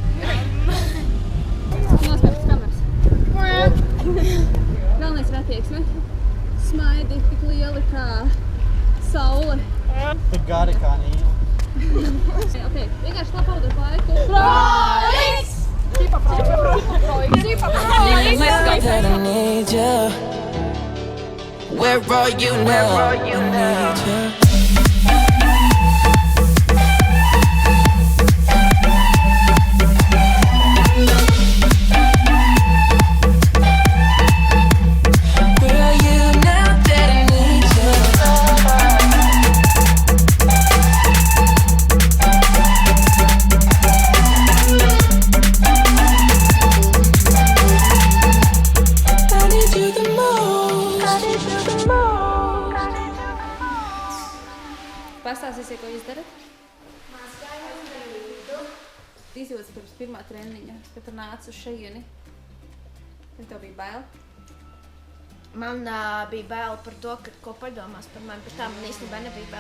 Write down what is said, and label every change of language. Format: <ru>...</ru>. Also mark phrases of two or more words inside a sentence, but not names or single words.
<lv>Noslēpts kameras. Galvenais ir attieksme. Smaidi tik lieli kā saule. Tik gari kā nīla. Ok, vienkārši labi pavadot laiku. ProX!</lv> <en>That I need you. Where are you now? I need you. Where are you now that I need you? I need you the most.</en> <lv>Pastāstīsiet, ko jūs darat? Izjūtas pirms pirmā treniņa, kad tu nāc uz šejieni. Kad tev bija bail? Man bija bail par to, ko padomās par mani, bet tā man īstenībā nebija bail.</lv>